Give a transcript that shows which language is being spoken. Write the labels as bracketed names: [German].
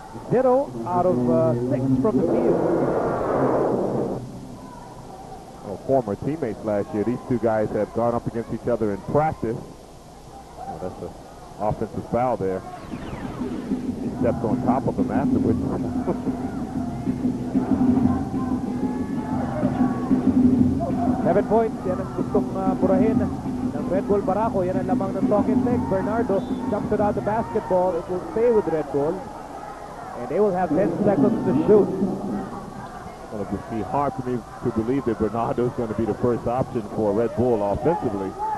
[English] 0 out of 6 from the field. Well, former teammates last year. These two guys have gone up against each other in practice. Oh, that's an offensive foul there. He stepped on top of him afterwards. [Filipino] 7 points, yan ang gustong burahin ng Red Bull Barako. Yan ang lamang ng [English] talk and text. Bernardo jumps without the basketball. It will stay with Red Bull. And they will have 10 seconds to shoot. Well, it would be hard for me to believe that Bernardo is going to be the first option for Red Bull offensively.